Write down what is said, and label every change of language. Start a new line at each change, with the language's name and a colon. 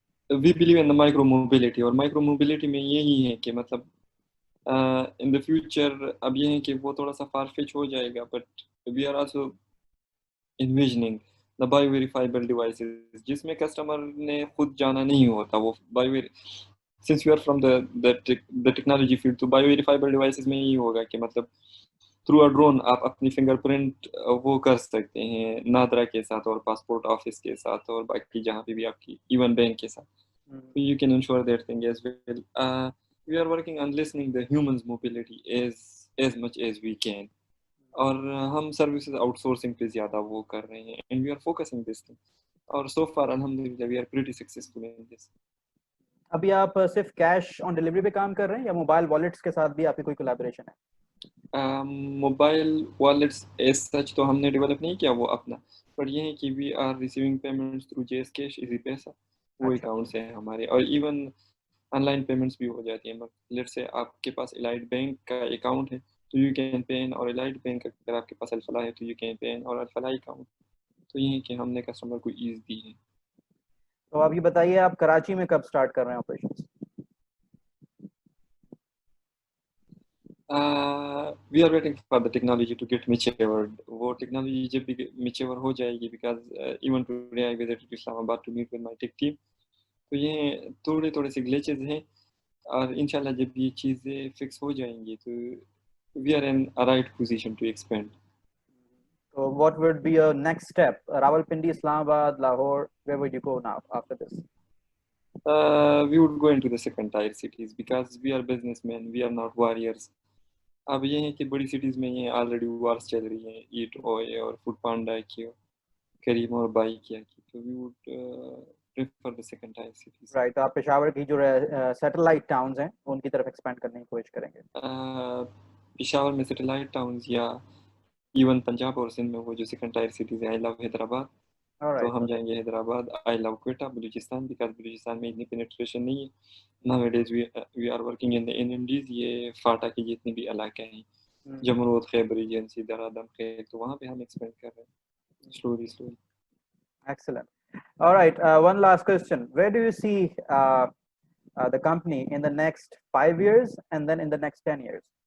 English: we believe in the micro mobility,
Urdu: اور micro mobility میں یہی ہے کہ مطلب ان دا فیوچر اب یہ ہے کہ وہ تھوڑا سا فار فیچ ہو جائے گا,
English: but we are also envisioning the bio verifiable devices
Urdu: جس میں کسٹمر نے خود جانا نہیں ہوتا. وہ
English: since we are from the technology field,
Urdu: تو بایو ویریفائبل ڈیوائسز میں یہی ہوگا کہ مطلب تھرو اے ڈرون آپ اپنی فنگر پرنٹ وہ کر سکتے ہیں نادرا کے ساتھ اور پاسپورٹ آفس کے ساتھ اور باقی جہاں پہ بھی آپ کی ایون بینک کے ساتھ.
English: You can ensure that thing as well. We are working on listening the humans mobility as much as we can.
Urdu: اور ہم سروسز آؤٹ سورسنگ پہ زیادہ وہ کر رہے ہیں
English: and we are focusing this thing.
Urdu: اور
English: so far alhamdulillah we are pretty successful in this.
Urdu: ابھی آپ صرف کیش آن ڈیلیوری پہ کام کر رہے ہیں یا موبائل والیٹس کے ساتھ بھی آپ کی کوئی کولیبریشن ہے؟ موبائل والیٹس ایز سچ تو ہم نے ڈیولپ نہیں کیا وہ اپنا, بٹ یہ ہے کہ
English: we are receiving payments through
Urdu: JS cash easy پیسہ, وہ اکاؤنٹس ہیں ہمارے. اور ایون آن لائن پیمنٹس بھی ہو جاتی ہیں. لیٹ سے آپ کے پاس الائٹ بینک کا اکاؤنٹ ہے تو
English: you can pay in,
Urdu: اور الائٹ بینک اگر آپ کے پاس الفلاح ہے تو یو کین پے ان, اور الفلاح اکاؤنٹ. تو یہ ہے کہ ہم نے کسٹمر کو ایز دی ہے. تو آپ یہ بتائیے آپ کراچی میں کب سٹارٹ کر رہے ہیں operations?
English: We are waiting for the technology to get matured.
Urdu: وہ technology جب بھی mature ہو جائے گی,
English: because even today I visited Islamabad to meet with my tech team.
Urdu: تو یہ تھوڑے سے glitches ہیں, اور انشاءاللہ جب یہ چیزیں fix ہو جائیں گی تو
English: we are in a right position to expand. So what would be your next step? Rawalpindi, Islamabad, Lahore, where would you go now after this? We would go into the second tier cities because we are businessmen, we are not warriors.
Urdu: اب یہ ہے کہ بڑی cities میں یہ already وارس چل رہی ہیں, ایٹ اوئے اور فوڈ پانڈا کی, کریم اور بائی کیا کی, تو
English: We would prefer the second tier cities. Right,
Urdu: تو آپ پشاور کی جو سیٹلائٹ ٹاؤنز ہیں ان کی طرف ایکسپینڈ کرنے کی کوشش کریں گے. پشاور میں سیٹلائٹ ٹاؤنز یا ایون پنجاب اور سندھ میں وہ جو سیکنڈ ٹائر سٹیز ہیں,
English: I love
Urdu: حیدرآباد, تو ہم جائیں گے حیدرآباد.
English: I love
Urdu: کوئٹہ, بلوچستان, بیکاز بلوچستان میں اتنی پینیٹریشن نہیں ہے.
English: Nowadays we are working in the NMDs,
Urdu: یہ فاٹا کے جتنے بھی علاقے ہیں, جمرود, خیبر ایجنسی, درادم, خیر, تو وہاں پہ ہم ایکسپینڈ کر رہے ہیں slowly.
English: Excellent. All right, one last question. Where do you see the company in the next 5 years and then in the next 10 years?